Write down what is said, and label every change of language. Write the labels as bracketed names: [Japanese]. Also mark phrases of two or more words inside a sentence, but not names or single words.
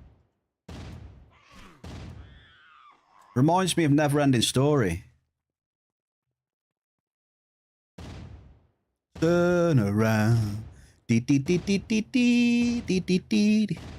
[English] Reminds me of Never Ending Story. Turn around. Dee dee dee dee dee dee dee dee dee.